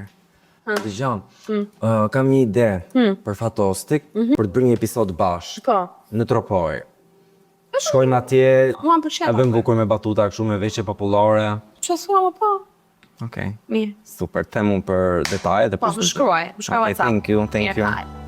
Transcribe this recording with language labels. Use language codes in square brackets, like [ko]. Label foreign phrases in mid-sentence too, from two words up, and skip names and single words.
[sq] Dëgjon, kam një ide për Fatostik, për të bërë një episod bashkë, Po. në Tropoj. Shkojnë atje, Mua më pëlqen. e vëm bukur me batuta kështu me veçe popullore. Qa s'ka më po? Okej, Mirë. super, temu për detaje dhe Po, më shkruaj WhatsApp. [en] Thank you. [sq] Mirë,